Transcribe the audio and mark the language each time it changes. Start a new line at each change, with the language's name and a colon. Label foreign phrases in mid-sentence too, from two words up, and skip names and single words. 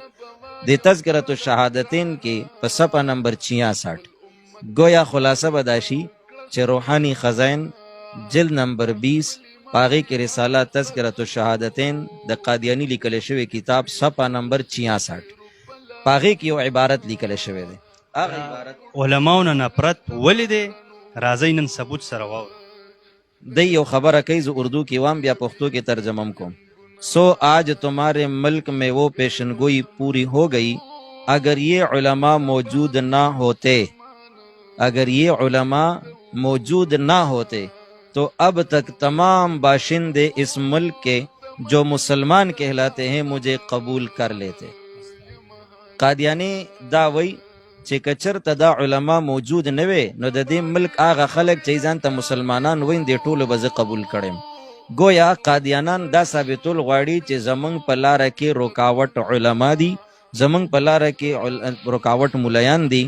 Pashto: د تذکرۃ الشهادتین کې په صفحه نمبر 66 گویا خلاصه بداشي چې روحاني خزائن جلد نمبر 20 پاغي کې رساله تذکرۃ الشهادتین د قادیانی لیکل شوی کتاب صفحه نمبر 66 پاغي کې یو عبارت لیکل شوی دی. هغه عبارت علماو نه نفرت ولې دی؟ راځئ نن ثبوت سره واورو. دی یو خبره کوي، زه اردو کې وام بیا پښتو کې ترجمه کوم.
Urdu: سو آج تمہارے ملک میں وہ پیشن گوئی پوری ہو گئی، اگر یہ علماء موجود نہ ہوتے، اگر یہ علماء موجود نہ ہوتے تو اب تک تمام باشندے اس ملک کے جو مسلمان کہلاتے ہیں مجھے قبول کر لیتے.
Pashto: قادیانی دا وی چې کچرته دا علما موجود نه وي نو د دې ملک هغه خلک چې ځان ته مسلمانان وین دي ټولو به زه قبول کړم. گویا قادیانان دا ثابتول غواړي چې زمونږ په لاره کې رکاوټ علما دي، زمونږ په لاره کې رکاوټ ملایان دي.